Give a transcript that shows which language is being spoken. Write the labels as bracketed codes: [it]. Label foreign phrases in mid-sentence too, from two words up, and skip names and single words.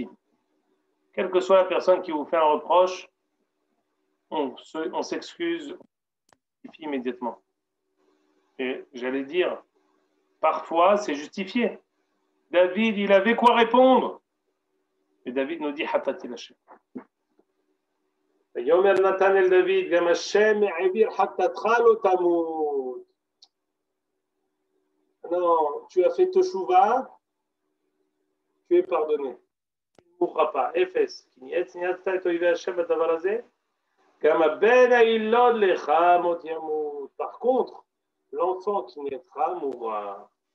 [fr] Quelle que soit la personne qui vous fait un reproche, on s'excuse, on justifie immédiatement. Et j'allais dire, parfois, c'est justifié. David, il avait quoi répondre. Et David nous dit, [he] חטאתי השם. יאמר נתן אל דוד גם השם מעביר חטאתך לא תמות. [fr] Non, tu as fait teshuva, tu es pardonné. Tu ne mourras pas. Ephes. Par contre, l'enfant qui naîtra mourra.